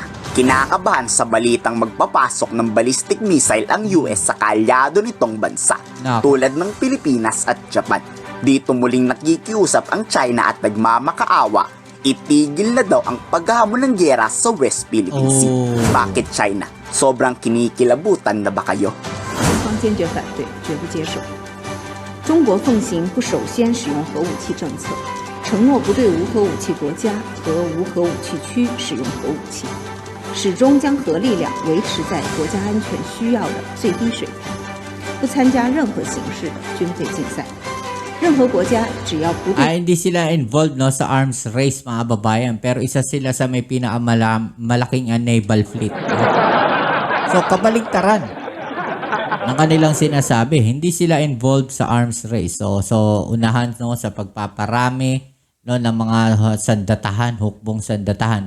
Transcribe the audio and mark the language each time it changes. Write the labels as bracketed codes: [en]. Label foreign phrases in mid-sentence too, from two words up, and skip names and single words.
[tl] Kinakabahan sa balitang magpapasok ng [en] ballistic missile [tl] ang US sa kaalyado nitong bansa, tulad ng Pilipinas at Japan. Dito muling nakikiusap ang China at nagmamakaawa, itigil na daw ang paghamon ng giyera sa West Philippine Sea. Bakit China? Sobrang kinikilabutan na ba kayo? [zh] 方坚决反对，绝不接受。中国奉行不首先使用核武器政策，承诺不对无核武器国家和无核武器区使用核武器，始终将核力量维持在国家安全需要的最低水平，不参加任何形式的军备竞赛。任何国家只要不对 [tl] hindi sila involved sa [en] arms race [tl] mga babayan, pero isa sila sa may pinakamalaking [en] naval fleet. [tl] So kabaligtaran ng kanilang sinasabi, hindi sila involved sa [en] arms race. [tl] So unahan sa pagpaparami ng mga sandatahan, hukbong sandatahan.